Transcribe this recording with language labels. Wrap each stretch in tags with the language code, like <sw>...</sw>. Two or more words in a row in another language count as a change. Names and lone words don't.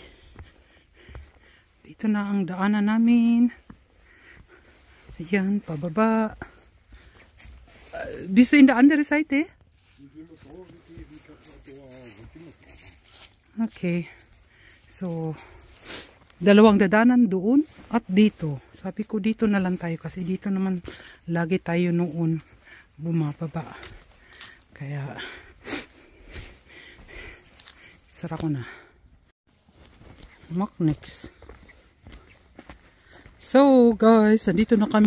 <tl>Dito na ang daanan namin. Ayan, pababa.</tl> <de>Bist du in der andere Seite?</de> <tl>Okay. So, dalawang dadanan doon at dito. Sabi ko dito na lang tayo kasi dito naman lagi tayo noon bumababa. Kaya sara ko na.</tl> <en>Next. So guys,</en> <tl>andito na kami.</tl>